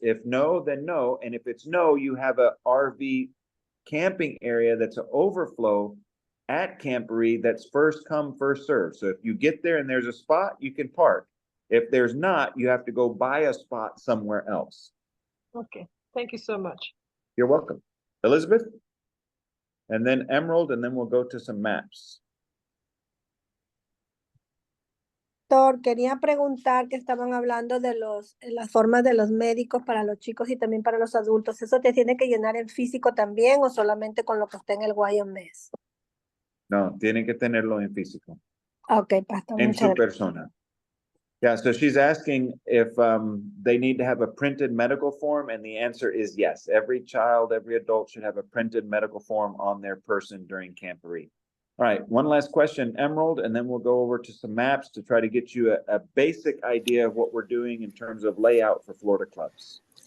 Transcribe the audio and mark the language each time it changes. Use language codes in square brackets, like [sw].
[en] If no, then no. And if it's no, you have a RV camping area that's an overflow at Camporee that's first come, first serve. So if you get there and there's a spot, you can park. If there's not, you have to go buy a spot somewhere else. Okay, thank you so much. You're welcome. Elizabeth? And then Emerald, and then we'll go to some maps. [es] Doctor, quería preguntar que estaban hablando de las formas de los médicos para los chicos y también para los adultos. ¿Eso te tiene que llenar en físico también o solamente con lo que está en el Wyoming? No, tienen que tenerlo en físico. [en] Okay, pastor. [es] En su persona. [en] Yeah, so she's asking if they need to have a printed medical form, and the answer is yes. Every child, every adult should have a printed medical form on their person during Camporee. All right, one last question, Emerald, and then we'll go over to some maps to try to get you a basic idea of what we're doing in terms of layout for Florida clubs.